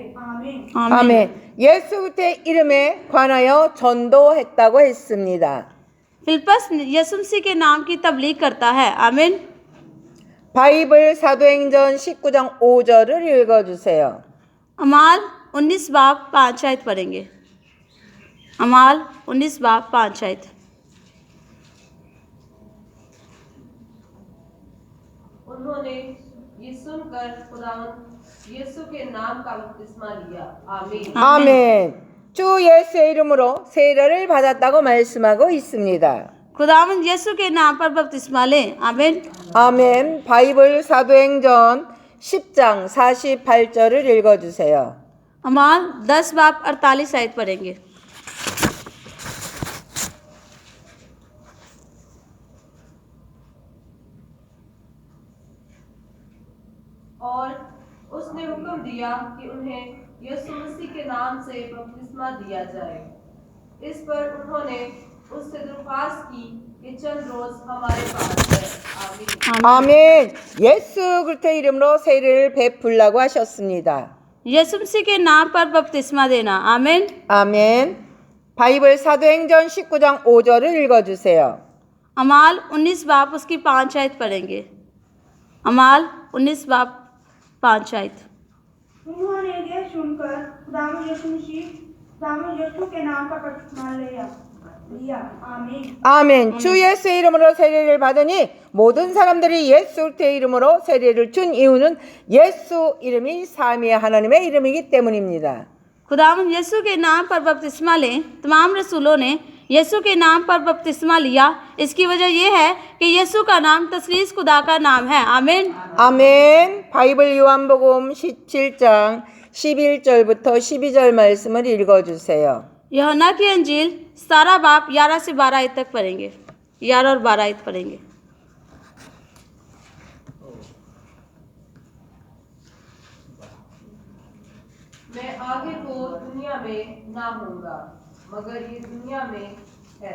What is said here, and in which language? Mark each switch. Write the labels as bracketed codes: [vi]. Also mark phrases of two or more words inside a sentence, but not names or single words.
[ur] आमीन। [ko] 아멘. 예수 그리스도의 이름에 관하여 전도했다고 했습니다. [ur] فلپس یسوع مسیح کے نام کی تبلیغ کرتا ہے. आमीन। [ko] 바이블 사도행전 19장 5절을 읽어주세요. [ur] اعمال 19 باب 5 آیت پڑھیں گے. اعمال 19 باب 5 آیت. انہوں نے یہ سن کر خداوند یسوع کے نام کا بپتسمہ لیا. आमीन। [ko] 아멘. 주 예수의 이름으로 세례를 받았다고 말씀하고 있습니다. [ur] خداوند یسوع کے نام پر بپتسمہ لیں. आमीन। [ko] 아멘. 바이블 사도행전 10장 48절을 읽어주세요. [ur] اعمال 10 باب 48 آیت پڑھیں گے. اور اس نے حکم دیا کہ انہیں یسوع مسیح کے نام سے بپتسمہ دیا جائے. اس پر انہوں نے اس سے درخواست کی کہ چند روز ہمارے پاس ہے. आमीन। [ko] 아멘. 예수 그리스도의 이름으로 세례를 베풀라고 하셨습니다. [ur] یسوع مسیح کے نام پر بپتسمہ دینا. आमीन। [ko] 아멘. 바이블 사도행전 19장 5절을 읽어주세요. [ur] اعمال 19 باب اس کی 5 آیت پڑھیں گے. اعمال 19 باب 5 آیت. انہوں نے یہ سن کر خداوند یسوع کے نام کا بپتسمہ لیا. आमीन। [ko] 아멘. 주 예수의 이름으로 세례를 받으니 모든 사람들이 예수 그리스도의 이름으로 세례를 준 이유는 예수 이름이 삼위의 하나님의 이름이기 때문입니다. [ur] خداوند یسوع کے نام پر بپتسمہ لیں۔ تمام رسولوں نے یسوع کے نام پر بپتسمہ لیا. اس کی وجہ یہ ہے کہ یسوع کا نام تثلیث خدا کا نام ہے. आमीन। [ko] 아멘. 바이블 요한복음 17장 11절부터 12절 말씀을 읽어주세요. [ur] یوحنا کی انجیل 17 باب 11 سے 12 آیت تک پڑھیں گے. 11 اور 12 آیت پڑھیں گے. میں آگے کو دنیا میں نہ ہوؤں گا، مگر یہ دنیا میں ہے.